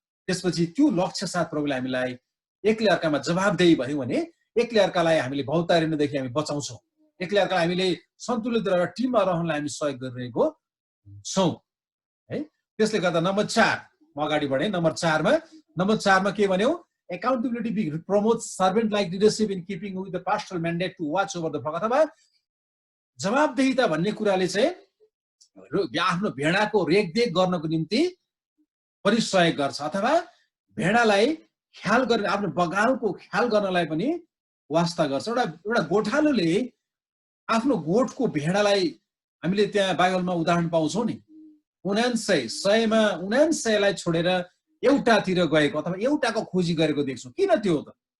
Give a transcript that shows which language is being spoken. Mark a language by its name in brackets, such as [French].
[Nepali] त्यसपछि त्यो लक्ष्य साथ प्रभुले हामीलाई एकले अर्कामा जवाबदेही भयो भने एकले अर्कालाई हामीले भौतारिनदेखि हामी बचाउँछौँ, एकले अर्कालाई हामीले सन्तुलित रहेर टिममा रहनलाई हामी सहयोग गरिरहेको छौँ है। त्यसले गर्दा नम्बर 4 म अगाडि बढेँ। नम्बर 4 मा के भन्यौ? [English] accountability promotes servant like leadership in keeping with the pastoral mandate to watch over the flock। [Nepali] अथवा जवाबदेहिता भन्ने कुराले चाहिँ आफ्नो भेडाको रेखदेख गर्नको निम्ति पनि सहयोग गर्छ अथवा भेडालाई ख्याल गर्ने, आफ्नो बगालको ख्याल गर्नलाई पनि वास्ता गर्छ। एउटा गोठालोले आफ्नो गोठको भेडालाई हामीले त्यहाँ बाइबलमा उदाहरण पाउँछौँ नि, 99लाई छोडेर एउटातिर गएको अथवा एउटाको खोजी गरेको देख्छौँ। किन त्यो त?